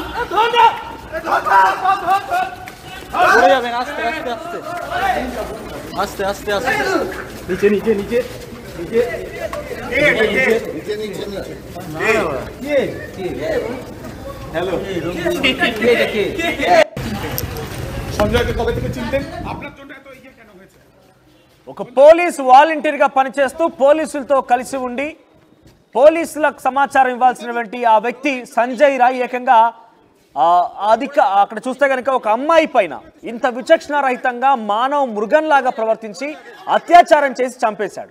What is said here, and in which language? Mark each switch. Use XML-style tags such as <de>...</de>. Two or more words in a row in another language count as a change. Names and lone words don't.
<bn>পড়ে যাবেন আস্তে নিচে হ্যালো সঞ্জয়কে কবে থেকে চিনতেন? আপনার জন্য এত ইয়ে কেন হয়েছে?</bn> <te>ఒక పోలీస్ వాలంటీర్గా పనిచేస్తూ పోలీసులతో కలిసి ఉండి పోలీసులకు సమాచారం ఇవ్వాల్సినటువంటి ఆ వ్యక్తి సంజయ్ రాయ్ ఏకంగా అక్కడ చూస్తే కనుక ఒక అమ్మాయి పైన ఇంత విచక్షణ రహితంగా మానవ మృగంలాగా ప్రవర్తించి అత్యాచారం చేసి చంపేశాడు.</te>